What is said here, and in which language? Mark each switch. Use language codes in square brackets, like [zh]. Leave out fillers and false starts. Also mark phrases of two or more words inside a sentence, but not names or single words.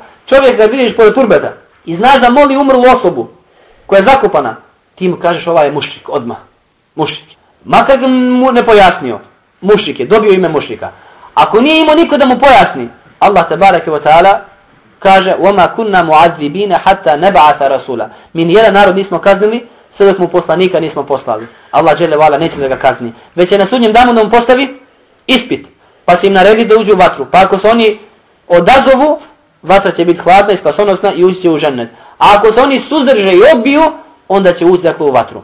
[bs] Čovjek kad vidiš pored turbeta i znaš da moli umrlu osobu koja je zakopana, ti mu kažeš ovaj je mušrik odmah. Mušrik. Makar mu ne pojasnio. Mušrik je, dobio ime mušrika. Ako nije imao niko da mu pojasni, Allah [ar] تبارك وتعالى [bs] kaže: [ar] "وما كنا معذبين حتى نبعث رسولا." [bs] Mi nijedan narod nismo kaznili sve dok mu poslanika nismo poslali. Allah [ar] جل وعلا [bs] neće da ga kazni. Već je na sudnjem danu da mu postavi ispit. Pa se im naredi da uđu u vatru. Pa ako se oni odazovu, vatra će biti hladna i spasonosna i ući će u džennet. A ako se oni suzdrže i odbiju, onda će ući dakle u vatru.